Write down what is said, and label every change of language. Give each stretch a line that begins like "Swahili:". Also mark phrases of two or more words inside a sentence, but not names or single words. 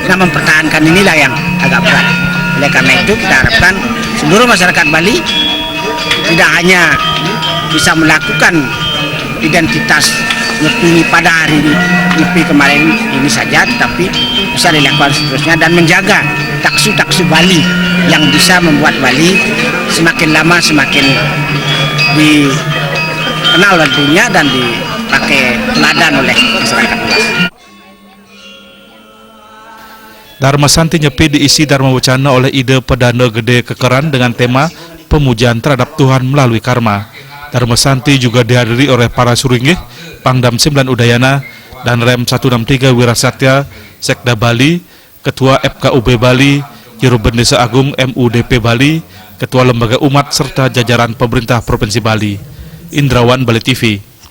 Indonesian: Nah, mempertahankan inilah yang agak berat. Oleh karena itu kita harapkan seluruh masyarakat Bali tidak hanya bisa melakukan identitas Nyepi pada hari Nyepi kemarin ini saja, tetapi bisa dilakukan seterusnya dan menjaga taksu-taksu Bali yang bisa membuat Bali semakin lama semakin dikenal oleh dunia dan dipakai teladan oleh masyarakat luas. Dharma Santi Nyepi diisi Dharma Wacana oleh Ide Pedano Gede Kekeran dengan tema pemujaan terhadap Tuhan melalui karma. Dharma Santi juga dihadiri oleh para suringgih, Pangdam 9 Udayana, dan Rem 163 Wirasatya, Sekda Bali, Ketua FKUB Bali, Juru Bendesa Agung MUDP Bali, Ketua Lembaga Umat, serta jajaran pemerintah Provinsi Bali. Indrawan, Bali TV.